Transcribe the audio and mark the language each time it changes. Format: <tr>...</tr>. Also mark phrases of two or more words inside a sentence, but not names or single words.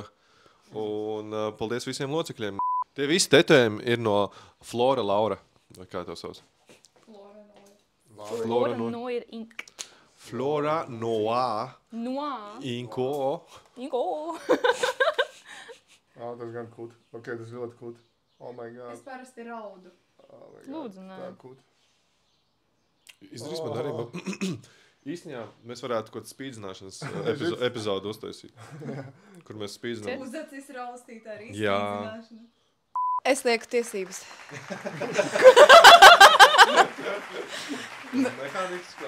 <lv>Un paldies visiem locekļiem. Tie visi tetējumi ir no Flora Laura. Vai kā tev sauc? Flora Noir Ink. Flora Noir Noir. Inko. Inko. Tas gan kūt. Ok, tas ļoti kūt.</lv> <en>Oh my god.</en> <lv>Es parasti raudu.</lv> <en>Oh my god.</en> <lv>Lūdzu, nē. Tā kūt. Izdarīs man arī. Īstenībā mēs varētu kaut kādu spīdzināšanas epizodu uztaisīt. Kur mēs spīdzinām. Uzacis raustīt arī Jā. spīdzināšana. Es lieku tiesības. Mehāniks kā</lv>